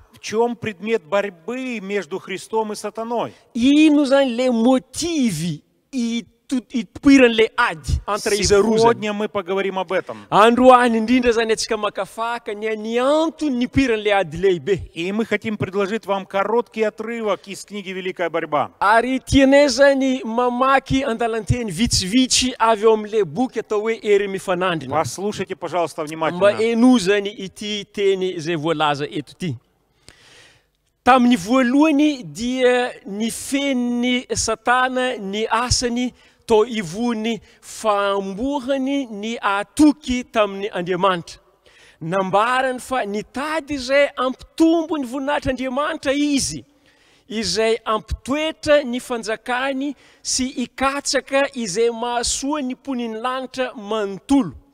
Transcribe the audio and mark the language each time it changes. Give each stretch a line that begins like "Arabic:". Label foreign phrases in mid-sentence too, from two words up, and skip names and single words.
Russian: В чем предмет борьбы между Христом и сатаной?
Malagasy: Ino zany le motivy ipoiran'le ady entre izy roa zany.
Russian: Сегодня мы поговорим об этом.
Malagasy: Androany indrindra zany atsika makafaka ny antony ipoiran'le ady lehibe.
Russian: И мы хотим предложить вам короткий отрывок из книги «Великая борьба».
Malagasy: Ary tianay zany mamaky andalanteny vitsivitsy avy eo amin'le boky atao hoe ery mifanandrina.
Russian: Послушайте, пожалуйста,
Malagasy: Mba
Russian: внимательно.
Malagasy: eno zany ity teny zay voalaza eto ity. Tamin'ny voalohany dia ny feniny Satana ny asany tao ivony fambohany ny atoky tamin'ny Andriamanitra. Nambarany fa nitady izay ampitombo ny voninahitr'Andriamanitra izy, izay ampitoetra ny fanjakany sy ikatsaka izay mahasoa ny poniny lanitra manontolo.